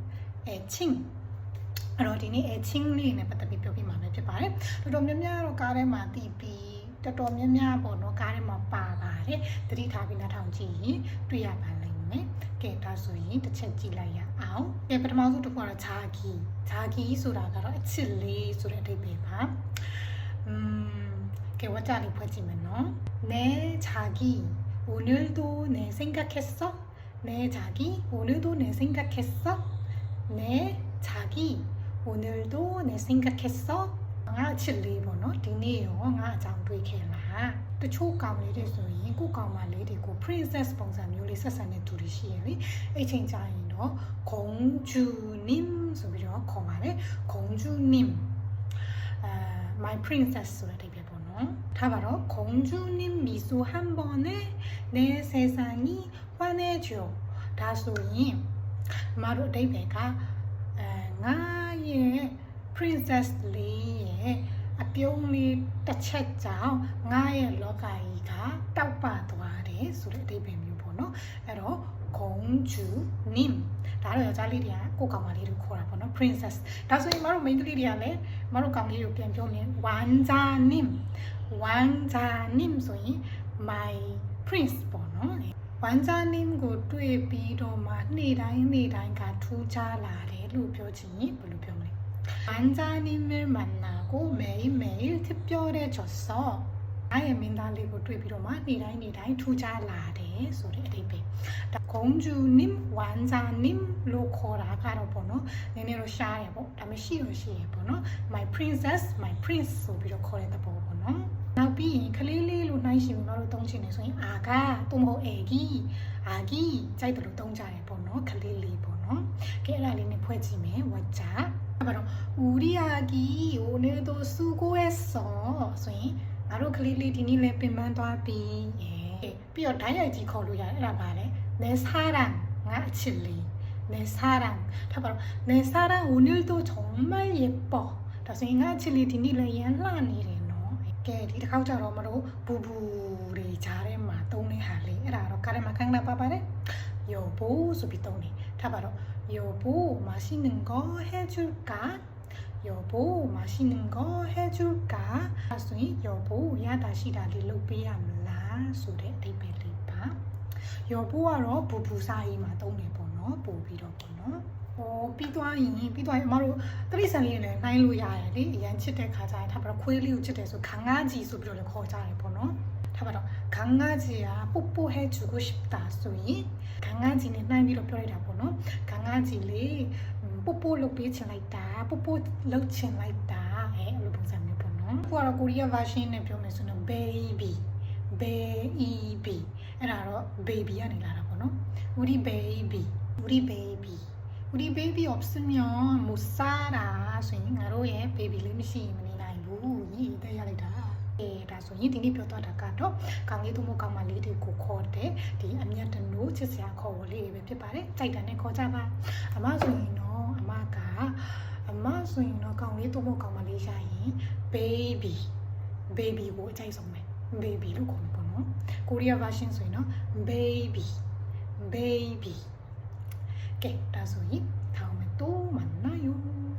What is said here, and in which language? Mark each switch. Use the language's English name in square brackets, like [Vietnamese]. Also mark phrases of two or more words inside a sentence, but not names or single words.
[Burmese] အဲ့တော့ဒီနေ့ချင်းလေးနဲ့ပတ်သက်ပြီးပြောပြမှာပဲဖြစ်ပါတယ်။တော်တော်များများတော့ကားထဲမှာတည်ပြီးတော်တော်များများပေါ့နော်ကားထဲမှာပါပါတယ်။သတိထားပြီးနားထောင်ကြည့်ရင်တွေ့ရပါလိမ့်မယ်။ကဲဒါဆိုရင်တစ်ချက်ကြည့်လိုက်ရအောင်။ကဲပထမဆုံးတစ်ခုကတော့ဂျာဂီဆိုတာကတော့အချစ်လေးဆိုတဲ့အဓိပ္ပာယ်ပါ။ကဲဝါကြလေးဖွဲ့ကြည့်မယ်နော်။ [Korean] 내 자기 오늘도 내 생각했어? 내 자기 오늘도 내 생각했어? 내 자기 오늘도 내 생각했어? [Burmese] ငါအချစ်လေးပေါ့နော်ဒီနေ့ရောငါအကြောင်းတွေးခဲ့လားတချို့ကောင်လေးတွေဆိုရင်ကိုကောင်မလေးတွေကို princess ပုံစံမျိုးလေးဆက်ဆံတဲ့သူတွေရှိရလေအဲ့ချိန်ကျရင်တော့공주님ဆိုပြီးတော့ခေါ်ပါတယ် 공주님 [English] my princess [Burmese] ဆိုတဲ့အဓိပ္ပာယ်ပေါ့နော်ထားပါတော့ [Korean] 공주님 미소 한 번에 내 세상이 환해져 [Burmese] ဒါဆိုရင်မ တို့အဓိပ္ပာယ်ကငါရဲ့ princess လေးရဲ့အပြုံးလေးတစ်ချက်ကြောင့်ငါရဲ့လောကကြီးကတောက်ပသွားတယ်ဆိုတဲ့အဓိပ္ပာယ်မျိုးပေါ့နော်အဲ့တော့공주님ဒါတော့ယောက်ျားလေးတွေကကိုကောင်မလေးတို့ခေါ်တာပေါ့နော် princess ဒါဆိုရင်မတို့ main ကလေးတွေကလည်းမတို့ကောင်လေးကိုပြန်ပြောရင်왕자님 ဆိုရင် [English] my prince [Burmese] ပေါ့နော်왕자님ကိုတွေ့ပြီးတော့မှနေ့တိုင်းကထူးခြားလာတယ်လို့ပြောချင်ရင်ဘယ်လိုပြောမလဲ [Korean] 왕자님을 만나고 매일매일 특별해졌어. 나의 민달리고 [Burmese] တွေ့ပြီးတော့မှနေ့တိုင်းထူးခြားလာတယ်ဆိုတဲ့အဓိပ္ပာယ်ဒါ [Korean] 공주님 왕자님 [Burmese] လို့ခေါ်တာကတော့ပေါ့နော်နည်းနည်းတော့ရှားရပေါ့ဒါမရှိရပေါ့နော် [English] my princess my prince [Burmese] ဆိုပြီးတော့ခေါ်တဲ့သ ဘောပေါ့နော်နောက်ပြီးရင်ကလေးလေးလို့နှိုင်းရှင်ပြီးတော့သုံးချင်နေဆိုရင်အာကသူမဟုတ်အာဂီကြိုက်တယ်လို့သုံးကြတယ်ပေါ့နော်ကလေးလေးပေါ့ နော်ကဲအဲ့ဒါလေးနဲ့ဖွဲ့ကြည့်မယ်ဝါကြ [Korean] 우리 아기 오늘도 수고했어 [Burmese] ဆိုရင်ငါတို့ကလေးလေးဒီနေ့လည်းပင်ပန်း သွားပြီပြီးတော့ဓာတ်ရိုက်ကြီးခေါ်လို့ရတယ်အဲ့ဒါပါလေ [Korean] 내 사랑 [Burmese] ငါအချစ်လေး [Korean] 내 사랑 [Burmese] ထားပါတော့ [Korean] 내 사랑 오늘도 정말 예뻐 [Burmese] ဒါဆိုရင်ငါအချစ်လေးဒီနေ့လည်းရမ်းလှနေတယ်နော်ကဲဒီတစ်ခေါက်ကျတော့မတို့ဘူတွေကြားထဲမှာသုံးတဲ့ဟာလေးအဲ့ဒါတော့ကားထဲမှာခန်းနာပါပါတယ်여보ဆိုပြီးသုံးတယ်ထားပါတော့ [Korean] 여보 맛있는 거 해줄까? 여보 맛있는 거 해줄까? [Burmese] ဆိုရင်여보ရတာရှိတာလေးလုပ်ပေးရမလားဆိုတဲ့အဓိပ္ပာယ်လေးပါ여보ကတော့ဘူစာရေးမှာသုံးတယ်ပေါ့နော် ပို့ပြီးတော့ပေါ့နော်ပြီးသွားရင်အမတို့တရိษံလေးနဲ့နှိုင်းလို့ရတယ်လေအရင်ချစ်တဲ့ခါကျရင်ထားပါတော့ခွေးလေးကိုချစ်တယ်ဆို강아지ဆိုပြီးတော့လည်းခေါ်ကြတယ်ပေါ့နော်ထားပါတော့ [Korean] 강아지야 뽀뽀해주고 싶다 [Burmese] ဆိုရင်강아지နဲ့နှိုင်းပြီးတော့ပြောလိုက်တာပေါ့နော် 강아지လေး뽀뽀လုပ်ပေးချင်လိုက်တာ뽀뽀လုပ်ချင်လိုက်တာအဲ့လိုပုံစံမျိုးပေါ့နော်အခုကတော့ကိုရီးယား version နဲ့ပြောမယ်ဆိုတော့ baby အဲ့ဒါတော့ baby ကနေလာတာပေါ့နော် [Korean] 우리 baby 없으면 못 살아 [Burmese] ဆိုရင်ငါတို့ရဲ့ baby လေးမရှိရင်မနေနိုင်ဘူးရေးတဲ့ရလိုက်တာဒါဆိုရင်ဒီနေ့ပြောသွားတာကတော့ကောင်လေးသူမို့ကောင်မလေးတွေကိုခေါ်တဲ့ဒီအမျက်တနိုးချစ်စရာခေါ်ဝေါ်လေးပဲဖြစ်ပါတယ်ကြိုက်တယ်နဲ့ခေါ်ကြပါအမဆိုရင်တော့ ကောင်လေးသူမို့ကောင်မလေးရှာရင် baby ကိုအကြိုက်ဆုံးပဲ baby လို့ခေါ်မှာပေါ့နော်ကိုရီးယား version ဆိုရင်တော့ baby ကဲဒါဆိုရင်ထောင်းမယ်တော့မနာယူ